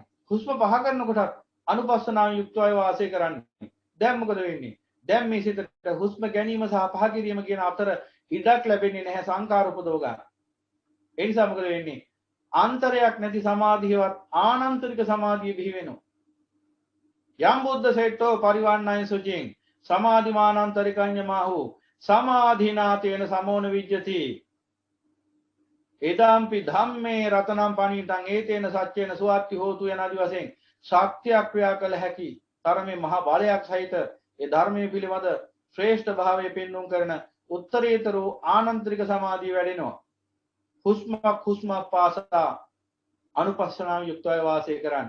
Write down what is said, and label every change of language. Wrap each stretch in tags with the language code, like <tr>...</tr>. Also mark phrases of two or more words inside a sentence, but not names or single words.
<si>හුස්ම පහ කරනකොටත් අනුපස්සනාවෙන් යුක්තවයි වාසය කරන්නේ. දැන් මොකද වෙන්නේ? දැන් මේ සිතට හුස්ම ගැනීම සහ පහ කිරීම කියන අතර ඉඩක් ලැබෙන්නේ නැහැ සංකාර උපදව ගන්න. ඒ නිසා මොකද වෙන්නේ? ආන්තරයක් නැති සමාධියවත් ආනන්තරික සමාධිය බිහි වෙනවා.</si> <pi>යම් බුද්ධ සේට්ඨෝ පරිවන්නයි සුචින් සමාධිමානන්තරිකඤ්ඤමාහු සමාධිනාතේන සමෝන විජ්ජති. එදාම්පි ධම්මේ රතනම් පණිතං ඒතේන සච්චේන සුවත්ති හෝතු</pi> <si>යනාදි වශයෙන් ශක්තිය ක්‍රියා කළ හැකි තරමේ මහා බලයක් සහිත ඒ ධර්මයේ පිළිවද ශ්‍රේෂ්ඨ භාවයේ පෙන්වුම් කරන උත්තරීතර ආනන්තරික සමාධිය වැඩෙනවා. හුස්මක් පාසා අනුපස්සනාව යුක්තව වාසය කරන්න.</si>